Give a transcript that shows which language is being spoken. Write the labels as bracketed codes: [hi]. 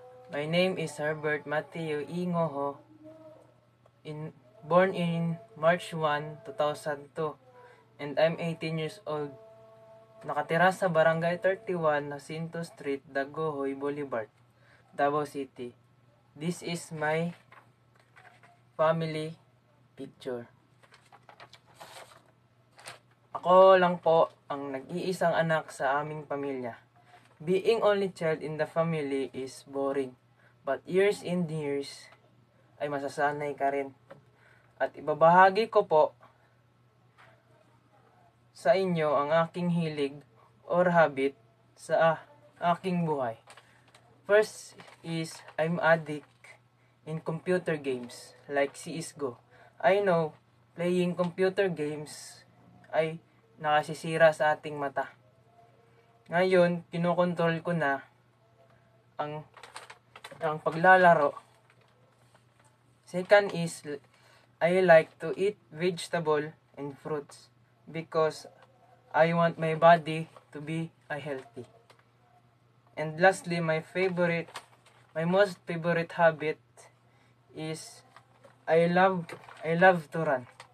[en] My name is Herbert Mateo Ingoho, born in March 1, 2002, and I'm 18 years old. [tl] Nakatira sa Barangay 31, Jacinto Street, Dagohoy, Boulevard, Davao City. [en] This is my family picture. [tl] Ako lang po ang nag-iisang anak sa aming pamilya. [en] Being only child in the family is boring. But years and years [tl] ay masasanay ka rin. At ibabahagi ko po sa inyo ang aking hilig or habit sa aking buhay. [en] First is I'm addict in computer games like CSGO. I know playing computer games [tl] ay nakasisira sa ating mata. Ngayon, kinokontrol ko na ang paglalaro. [en] Second is, I like to eat vegetable and fruits because I want my body to be healthy. And lastly, my most favorite habit is I love to run.